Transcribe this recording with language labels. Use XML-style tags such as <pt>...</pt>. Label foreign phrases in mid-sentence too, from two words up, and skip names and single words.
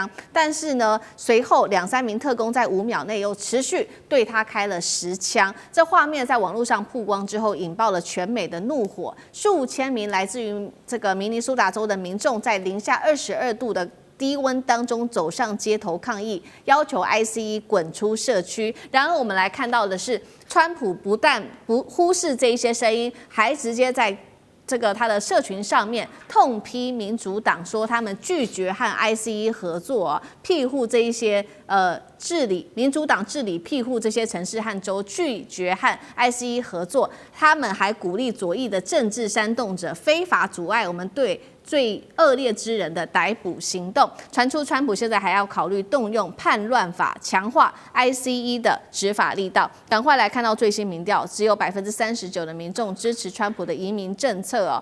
<zh>但是呢，隨後2-3名特工在5秒內又持續對他開了10槍。這畫面在網絡上曝光之後，引爆了全美的怒火。數千名來自於這個明尼蘇達州的民眾，在零下22度的低溫當中走上街頭抗議，要求 ICE 滾出社區。然而，我們來看到的是，川普不但不忽視這一些聲音，還直接在這個他的社群上面痛批民主黨，說他們拒絕和 ICE 合作，庇護這一些治理民主黨治理庇護這些城市和州，拒絕和 ICE 合作。他們還鼓勵左翼的政治煽動者非法阻礙我們對最惡劣之人的逮捕行動。傳出川普現在還要考慮動用叛亂法，強化 ICE 的執法力道。趕快來看到最新民調，只有39%的民眾支持川普的移民政策哦。</zh>